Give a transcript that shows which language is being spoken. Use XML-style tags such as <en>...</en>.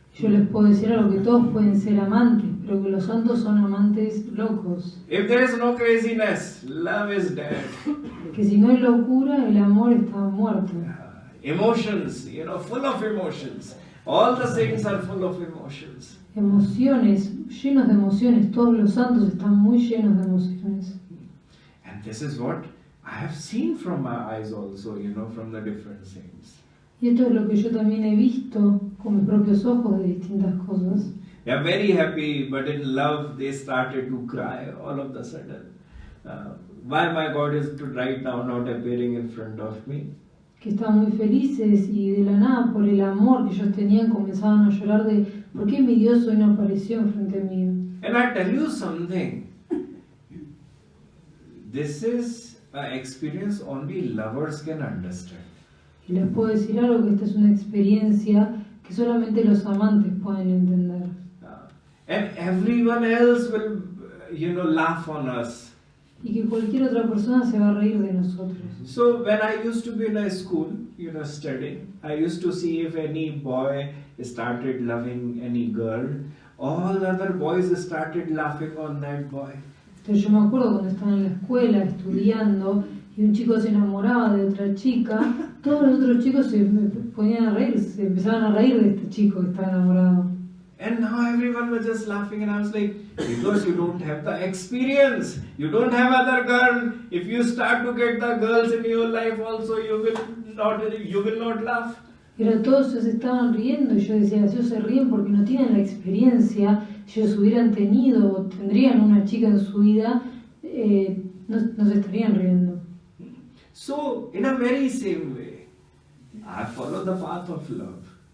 <es>Yo les puedo decir algo, que todos pueden ser amantes, pero que los santos son amantes locos.</es> <en>If there is no craziness, love is dead.</en> <es>Que si no hay locura, el amor está muerto.</es> <en>Emotions, full of emotions. All the saints are full of emotions.</en> <es>Emociones, llenos de emociones, todos los santos están muy llenos de emociones.</es> <en>And this is what I have seen from my eyes also, from the different saints.</en> <es>Y esto es lo que yo también he visto con mis propios ojos de distintas cosas.</es> <en>They are very happy, but in love they started to cry all of a sudden. Why my God is right now not appearing in front of me?</en> <es>Que estaban muy felices y de la nada por el amor que ellos tenían comenzaban a llorar de ¿por qué mi Dios hoy no apareció enfrente mío?</es> <en>And I tell you something, this is an experience only lovers can understand.</en> <es>Y les puedo decir algo, que esta es una experiencia que solamente los amantes pueden entender.</es> <en>And everyone else will, laugh on us.</en> <es>Y que cualquier otra persona se va a reír de nosotros.</es> <en>So when I used to be in a school, studying, I used to see if any boy started loving any girl, all other boys started laughing on that boy.</en> <es>Entonces yo me acuerdo cuando estaba en la escuela estudiando y un chico se enamoraba de otra chica, todos los otros chicos se ponían a reír, se empezaban a reír de este chico que estaba enamorado.</es> <en>And now everyone was just laughing, and I was like, because you don't have the experience, you don't have other girl. If you start to get the girls in your life also, you will not laugh.</en> <es>Pero todos se estaban riendo y yo decía, ellos se ríen porque no tienen la experiencia. Si ellos hubieran tenido o tendrían una chica en su vida, no se estarían riendo.</es> <en>So, in a very same way, I follow the path of love.</en>